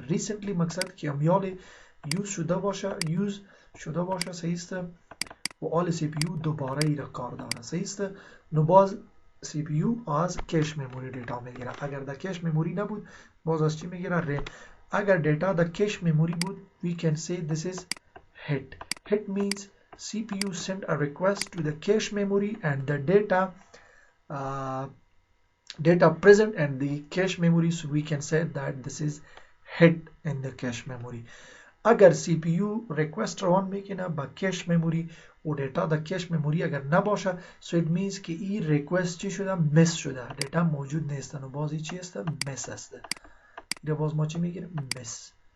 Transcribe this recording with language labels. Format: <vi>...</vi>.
<fa>ریسنتلی مقصد که امیال یوز شده باشه. صحیح است، و آل سی پی یو دوباره ای را کار داره. صحیح است، نو باز سی پی یو از کش مموری دیتا میگیره. اگر در کش مموری نبود باز از چی میگیره؟ ریم. اگر دیتا در کش مموری بود</fa> <en>we can say this is hit. Hit means CPU send a request to the cache memory and the data present in the cache memory, so we can say that this is hit in the cache memory.</en> <fa>اگر سی پی یو ریکوست روان میکنه با کش مموری و دیتا در کش مموری اگر نباشه</fa> <en>so it means</en> <fa>که این ریکوست چی شده؟ مس شده، دیتا موجود نیست و باز چی است؟ مس است. اینجا باز ما چی میگیریم؟ مس.</fa>